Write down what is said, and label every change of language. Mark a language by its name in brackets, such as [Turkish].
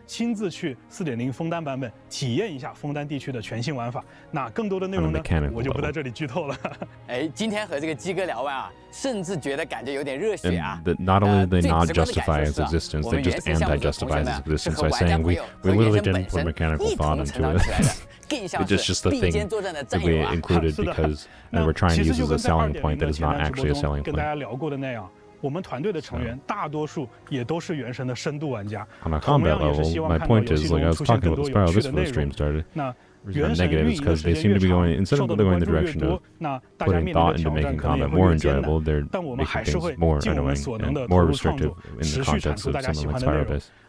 [Chinese] 亲自去 4.0 枫丹版本体验一下枫丹地区的全新玩法。那更多的内容呢，我就不在这里剧透了。哎，今天和这个鸡哥聊完啊，甚至觉得感觉有点热血啊。 [English] Not only do they not justify its existence, they just anti-justify its existence by saying we literally didn't put mechanical thought into it. It's just the thing that we included because we're trying to use as a selling point that is not actually a selling point. [Chinese] 我们团队的成员大多数也都是原神的深度玩家。 [English] On a combat level, my point is, like I was talking about the Spiral Abyss before the stream started. Negative is because they seem to be going, instead of going the direction of putting thought into making combat more enjoyable, they're making things more annoying and more restrictive in the context of something like Spiral Abyss.